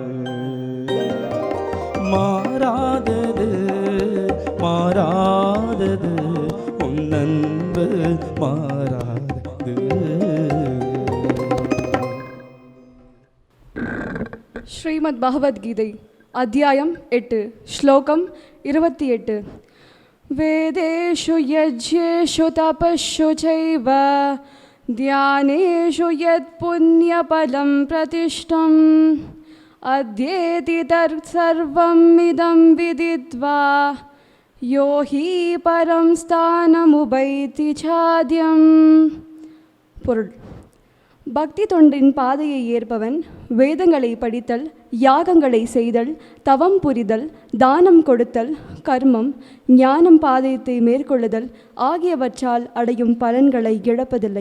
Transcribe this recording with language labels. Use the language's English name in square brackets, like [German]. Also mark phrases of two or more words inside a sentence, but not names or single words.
[Tamil] மாறாதது மாறாதது உன் அன்பு மாறாதது. ஸ்ரீமத் பகவத்கீதை அத்தியாயம் 8 ஸ்லோகம் 28. [Sanskrit] वेदेषु यज्ञेषु तपस्सु चैव ध्यानेषु यत्पुण्यफलं प्रतिष्ठम् अध्येति तत्सर्वम् इदं विदित्वा यो हि परं स्थानमुपैति चाद्यम्. [Tamil] பொருள்: பக்தி தொண்டின் பாதையை ஏற்பவன் வேதங்களை படித்தல், யாகங்களை செய்தல், தவம் புரிதல், தானம் கொடுத்தல், கர்மம், ஞானம் பாதையத்தை மேற்கொள்ளுதல் ஆகியவற்றால் அடையும் பலன்களை இழப்பதில்லை.